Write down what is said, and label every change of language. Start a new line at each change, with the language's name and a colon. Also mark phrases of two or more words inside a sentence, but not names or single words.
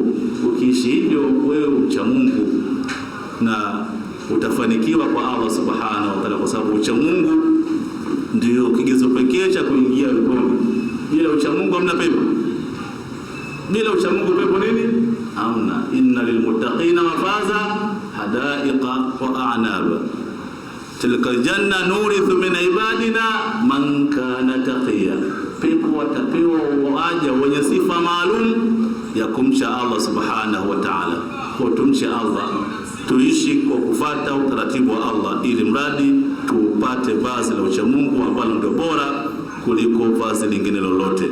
Swahili: Ukiishi hivyo, wewe ucha Mungu na utafanikiwa kwa Allah
Arabic: سبحانه وتعالى,
Swahili: kwa sababu ucha Mungu ndio kigezo pekee cha kuingia peponi. Bila ucha Mungu hamna pepo. Bila ucha Mungu pepo nini?
Arabic: Hamna. إن للمتقين مفازا حدائق وأعنابا, تلك الجنة نورث من عبادنا من كان تقيا.
Swahili: Pepo watapewa waja wenye sifa maalum ya kumcha Allah
Arabic: سبحانه وتعالى.
Swahili: Kwa tumche Allah, tuishi kwa kufuata utaratibu wa Allah, ili mradi tupate vazi la ucha Mungu ambalo ndio bora kuliko vazi lingine lolote.